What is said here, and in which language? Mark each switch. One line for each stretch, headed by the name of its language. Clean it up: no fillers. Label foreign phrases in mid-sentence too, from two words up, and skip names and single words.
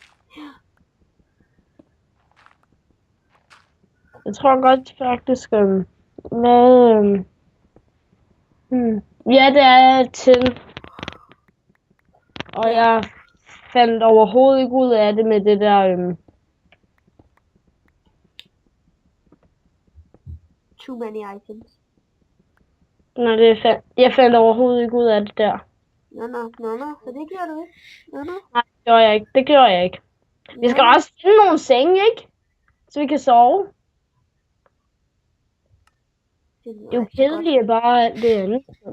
Danish: Jeg tror godt faktisk, hvad... Ja, det er tin. Og jeg fandt overhovedet ikke ud af det med det der...
English: Too many items.
Danish: Nej, jeg fandt overhovedet ikke ud af det der. Nå, så det gjorde du ikke. Nå. Nej, det gjorde jeg ikke. Vi skal også finde nogle senge, ikke? Så vi kan sove. Det er jo kedeligt bare alt det andet.